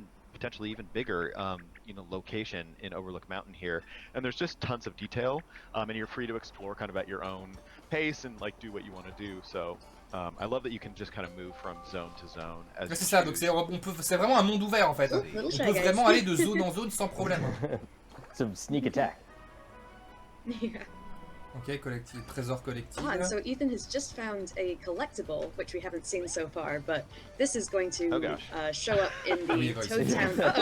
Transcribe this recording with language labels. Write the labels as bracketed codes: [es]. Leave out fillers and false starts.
[en] Potentially even bigger, location in Overlook Mountain here, and there's just tons of detail, and you're free to explore kind of at your own pace and like do what you want to do. So I love that you can just kind of move from zone to zone. [fr] C'est ça, donc c'est vraiment un monde ouvert en fait. On peut vraiment aller de zone en zone sans problème. [en] Some sneak attack. Yeah. [fr] Ok, collectif, trésor collectif. [en] And so Ethan has just found a collectible, which we haven't seen so far, but this is going to show up in the Toad Town.